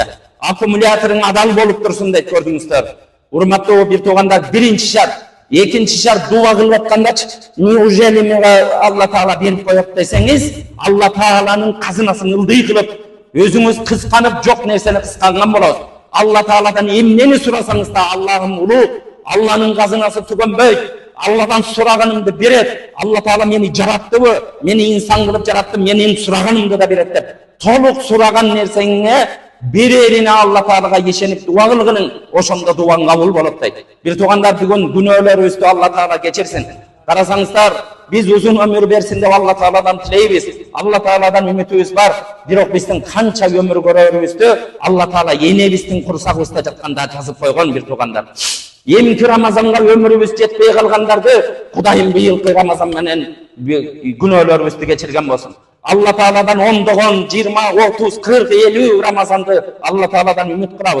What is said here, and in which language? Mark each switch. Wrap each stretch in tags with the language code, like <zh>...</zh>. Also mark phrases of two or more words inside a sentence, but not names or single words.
<ky>Аккумуляторың адал болуп турсун дейт, көрдүңүздөр. Урматтуу бир туугандар, биринчи шарт, экинчи шарт дуа кылып аткандачы, неужели мага Алла Таала берип коет десеңиз, Алла Тааланын казынасын ылдый кылып, өзүңүз кысканып жок нерсени кысканган болосуз. Алла Тааладан эмнени сурасаңыз да Аллахым улуу, Алланын казынасы түгөнбөйт. Алладан сураганымды берет. Алла Таала мени жараттыбы, мени инсан кылып жаратты, менин сураганымды да берет деп. Толук сураган нерсеңе берерине Алла Таалага ишенип дуа кылгының, ошондо дуаң кабыл болот дейт. Бир туугандар, бүгүн күнөөлөрүбүздү Алла Таала кечирсин. Карасаңыздар, биз узун өмүр берсин деп Алла Тааладан тилейбиз. Алла Тааладан үмүтүбүз бар. Бирок биздин канча өмүр көрөрүбүздү Алла Таала энебиздин курсагыбызда жатканда жазып койгон бир туугандар. Эмки Рамазанга өмүрүбүз жетпей калгандарды Кудайым быйылкы Рамазан менен күнөөлөрүбүздү кечирген болсун. Алла Тааладан ондогон 20, 30, 40, 50 Рамазанды Алла Тааладан үмүт кылабыз.</ky>